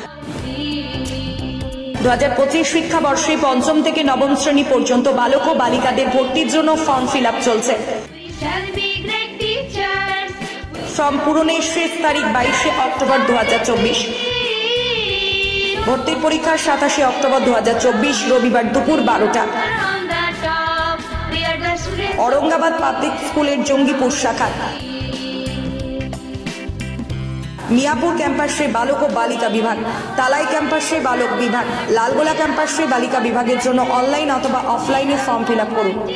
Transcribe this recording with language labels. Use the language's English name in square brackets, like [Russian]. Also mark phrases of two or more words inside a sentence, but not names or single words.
[Bangla] 2025 শিক্ষাবর্ষে 5ম থেকে 9ম শ্রেণী পর্যন্ত বালক ও বালিকাদের ভর্তির জন্য ফর্ম ফিল আপ চলছে। ফর্ম পূরণের শেষ তারিখ 22শে অক্টোবর 2024। ভর্তির পরীক্ষা 27শে অক্টোবর 2024 রবিবার দুপুর 12টা। আওরঙ্গাবাদ পাবলিক স্কুলের জঙ্গিপুর শাখা, মিয়াপুর ক্যাম্পাসে বালক ও বালিকা বিভাগ, তালাই ক্যাম্পাসে বালক বিভাগ, লালগোলা ক্যাম্পাসে বালিকা বিভাগের জন্য অনলাইন অথবা অফলাইনে ফর্ম ফিল আপ করুন।